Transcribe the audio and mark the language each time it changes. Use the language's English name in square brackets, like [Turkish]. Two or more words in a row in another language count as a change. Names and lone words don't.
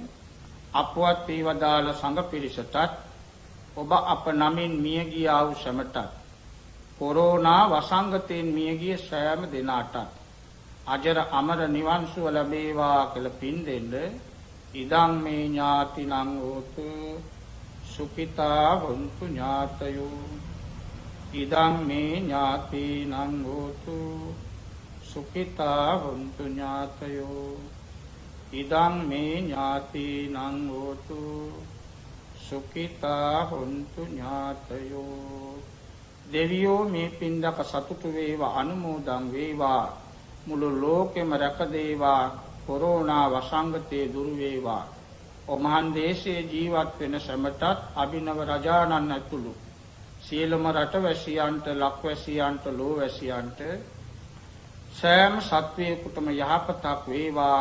[Sinhala] අපවත් වේවදාල සංඝ පිරිසටත් ඔබ අප නමින් මියගිය වූ සමටත් කොරෝනා වසංගතයෙන් මියගිය සෑම දෙනාටත් අජර අමර නිවන් සුව ලැබේවා කියලා පින් දෙන්න. [Pali] ඉදං මේ ඥාතිනං හෝතු සුඛිතා වന്തു ඥාතයෝ. ඉදං මේ ඥාතිනං හෝතු සුඛිතා වന്തു ඥාතයෝ. ඉදං මේ ඥාතිනං හෝතු සුඛිතා වന്തു ඥාතයෝ. [Sinhala] දෙවියෝ මේ පින්දක සතුටු වේවා, අනුමෝදන් වේවා. මුළු ලෝකෙම රැකදේවා. කොරෝනා වසංගතේ දුරු වේවා. ඔමහන් දේශයේ ජීවත් වෙන සැමටත් අභිනව රජාණන් ඇතුළු සියලුම රටවැසියන්ට, ලක්වැසියන්ට, ලෝවැසියන්ට සෑම සත්වයෙකුටම යහපතක් වේවා.